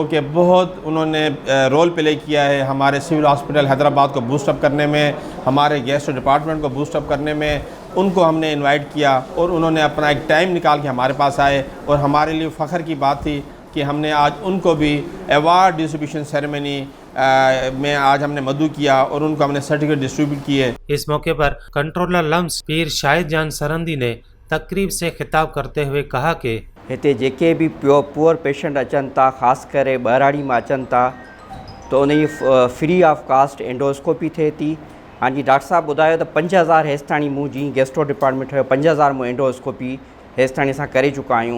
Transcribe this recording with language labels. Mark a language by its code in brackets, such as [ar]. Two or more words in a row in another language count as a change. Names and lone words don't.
[ur] کہ بہت انہوں نے [en] role play [ur] کیا ہے ہمارے سول ہاسپٹل حیدرآباد کو [en] boost up [ur] کرنے میں، ہمارے [en] gastro department [ur] کو [en] boost up [ur] کرنے میں، ان کو ہم نے انوائٹ کیا اور انہوں نے اپنا ایک ٹائم نکال کے ہمارے پاس آئے، اور ہمارے لیے فخر کی بات تھی کہ ہم نے آج ان کو بھی [en] award distribution ceremony [ur] میں آج ہم نے مدعو کیا اور ان کو ہم نے [en] certificate distribute [ur] کیے۔ اس موقع پر کنٹرولر لمس پیر شاہد جان سرندی نے تقریب سے خطاب کرتے ہوئے کہا کہ [sd] हिते जेके बि पुअर पेशेंट अचनि था, ख़ासि करे ॿाहिराड़ी मां अचनि था, त उन जी [en] free of cost endoscopy [sd] थिए थी। हाँ जी, डॉक्टर साहब ॿुधायो त 5000 हेसिताणी मूं जीअं [en] gastro department [sd] हुयो 5000 मूं एंडोस्कोपी हेसिताणी असां करे चुका आहियूं।